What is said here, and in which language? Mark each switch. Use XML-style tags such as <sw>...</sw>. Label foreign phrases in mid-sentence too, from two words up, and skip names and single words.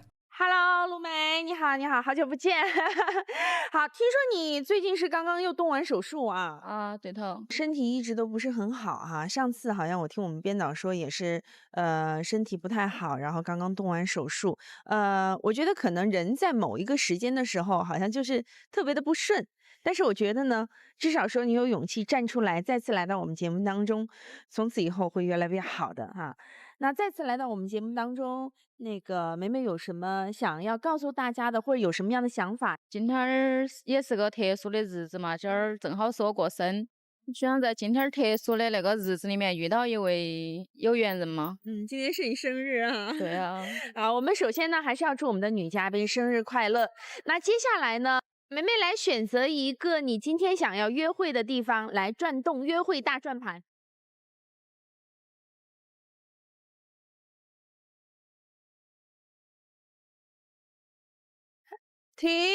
<zh>Hello， 陸梅，你好，你好，好久不見。好，聽說你最近是剛剛又動完手術啊？啊，對頭，身體一直都不是很好哈。上次好像我聽我們編導說也是，身體不太好，然後剛剛動完手術。我覺得可能人在某一個時間的時候，好像就是特別的不順。但是我觉得呢，至少说你有勇气站出来，再次来到我们節目當中，從此以後會越來越好的哈。那再次來到我們節目當中，那個梅梅有什麼想要告訴大家的，或者有什麼樣的想法？今天兒也是個特殊的日子嘛，今兒正好是我過生，想在今天特殊的那個日子裡面遇到一位有緣人嘛。今天是你生日啊。對啊。我們首先呢，還是要祝我們的女嘉賓生日快樂。那接下來呢，梅梅來選擇一個你今天想要約會的地方，來轉動約會大轉盤。停。</zh>